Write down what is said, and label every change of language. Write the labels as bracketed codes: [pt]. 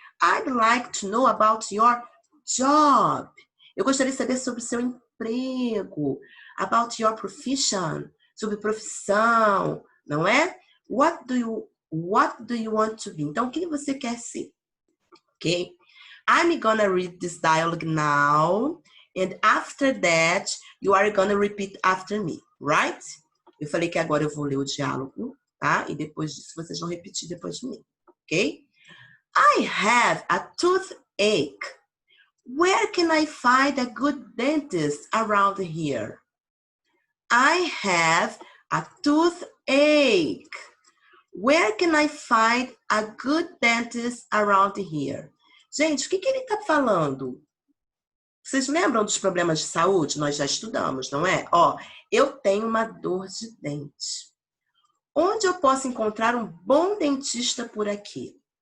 [en] I'd like to know about your job. [pt] Eu gostaria de saber sobre o seu emprego. [en] About your profession. [pt] Sobre profissão, não é? [en] What do you want to be? [pt] Então, o que você quer ser? [en] Ok? I'm gonna read this dialogue now. And after that, you are gonna repeat after me, right? [pt] Eu falei que agora eu vou ler o diálogo, tá? E depois disso, vocês vão repetir depois de mim, ok? [en] I have a toothache. Where can I find a good dentist around here? I have a toothache. Where can I find a good dentist around here? [pt] Gente, o que ele está falando? Vocês lembram dos problemas de saúde? Nós já estudamos, não é? Ó, eu tenho uma dor de dente. Onde eu posso encontrar um bom dentista por aqui?